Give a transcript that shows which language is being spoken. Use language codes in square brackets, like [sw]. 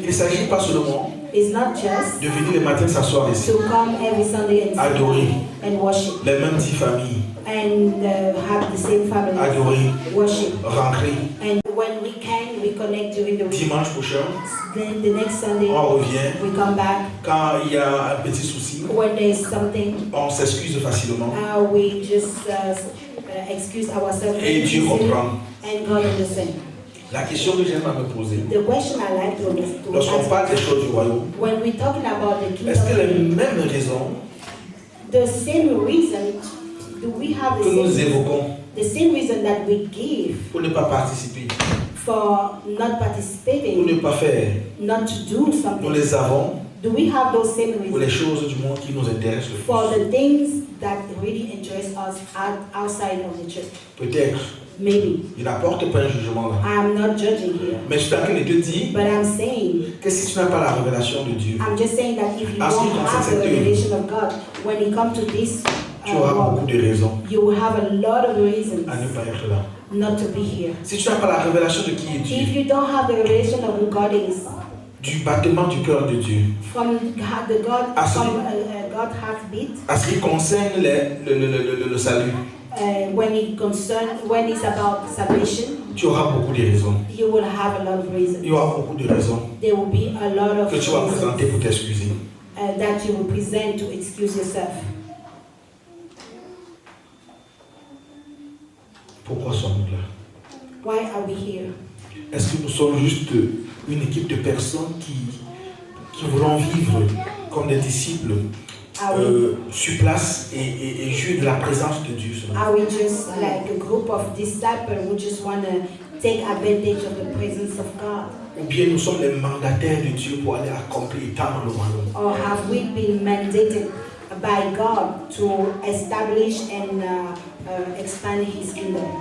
[fr] Il ne s'agit pas seulement [en] It's not just [fr] de venir le matin s'asseoir ici, [en] to come every Sunday and sit [fr] Adorer. [en] down and worship [fr] les mêmes 10 familles, [en] and have the same family [fr] adorer, [en] worship. [fr] rentrer. [en] And when we can, we connect during the week. [fr] Dimanche prochain, [en] Then the next Sunday, [fr] on revient. [en] we come back. [fr] Quand il y a un petit souci, [en] When there's something, [fr] on s'excuse facilement. [en] we just excuse ourselves. [fr] Et Dieu comprend. [en] And God understands. [fr] La question que j'aime à me poser, [en] The question I like to [fr] lorsqu'on [en] ask, [fr] parle des choses du royaume, [en] when we're talking about the [fr] est-ce que les [en] kingdom, [fr] mêmes raisons [en] the same reason, do we have [fr] que nous [en] the same, [fr] évoquons [en] the same reason that we give [fr] pour ne pas participer, [en] for not [fr] pour [en] participating, [fr] ne pas faire, [en] not to do [fr] nous [en] something? [fr] les avons [en] Do we have those same [fr] pour les [en] reasons [fr] choses du monde qui nous intéressent le [en] for [fr] plus? [en] the things that really interest us outside of the church? [fr] Peut-être, [en] Maybe. [fr] il n'apporte pas un jugement là. [en] I'm not judging here, [fr] Mais je suis en train de te dire [en] but I'm saying, [fr] que si tu n'as pas la révélation de Dieu, [en] I'm just saying that if you [fr] En ce qui [en] don't [fr] concerne [en] have the [fr] cette œuvre, [en] revelation of God, when it comes to this [fr] tu auras beaucoup [en] work, [fr] de raisons [en] you will have a lot of reasons [fr] à ne pas être là. [en] not to be here. [fr] Si tu n'as pas la révélation de qui est [en] If [fr] Dieu, [en] you don't have the revelation of who God is, [fr] du battement du cœur de Dieu, [en] from the God, Ah, from [fr] celui- [en] God heartbeat, [fr] à ce qui concerne le salut, [en] when it's about salvation, [fr] tu auras beaucoup de raisons. [en] you will have a lot of reasons. [fr] Il y aura beaucoup de raisons [en] There will be a lot of [fr] que tu vas présenter [en] reasons [fr] pour t'excuser. [en] that you will present to excuse yourself. [fr] Pourquoi sommes-nous là? [en] Why are we here? [fr] Est-ce que nous sommes juste une équipe de personnes qui voulons vivre comme des disciples [en] Are we, [fr] sur place et jouir de la présence de Dieu seulement? [en] are we just like a group of disciples who just want to take advantage of the presence of God? [fr] Ou bien nous sommes les mandataires de Dieu pour aller accomplir et tendre le royaume? [en] Or have we been mandated by God to establish and expand His kingdom?